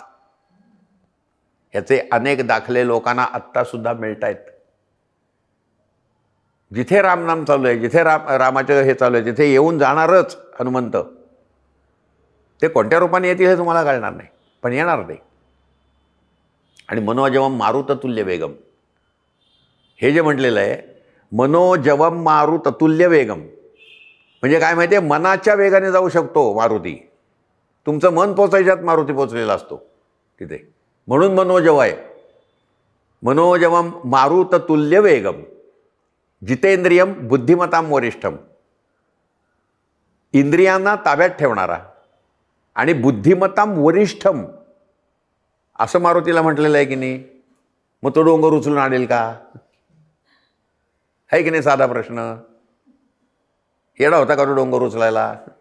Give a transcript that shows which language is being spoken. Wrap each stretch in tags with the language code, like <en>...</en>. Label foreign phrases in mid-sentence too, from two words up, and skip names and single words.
<mr>याचे अनेक दाखले लोकांना आत्तासुद्धा मिळत आहेत. जिथे रामनाम चालू आहे, जिथे रामाचं हे चालू आहे, तिथे येऊन जाणारच हनुमंत. ते कोणत्या रूपाने येतील हे तुम्हाला कळणार नाही, पण येणार ते. आणि</mr> <sa>मनोजवम मारुततुल्य वेगम</sa> <mr>हे जे म्हटलेलं आहे,</mr> <sa>मनोजवम मारुततुल्य वेगम</sa> <mr>म्हणजे काय माहिती आहे, मनाच्या वेगाने जाऊ शकतो मारुती. तुमचं मन पोचायच्यात मारुती पोचलेला असतो तिथे. म्हणून मनोजव आहे.</mr> <sa>मनोजवम मारुततुल्य वेगम जितेंद्रियम बुद्धिमताम वरिष्ठम.</sa> <mr>इंद्रियांना ताब्यात ठेवणारा आणि</mr> <sa>बुद्धिमताम वरिष्ठम</sa> <mr>असं मारुतीला म्हटलेलं आहे की नाही. मग तो डोंगर उचलून आणेल का? आहे की नाही साधा प्रश्न. येडा होता का तो डोंगर उचलायला?</mr>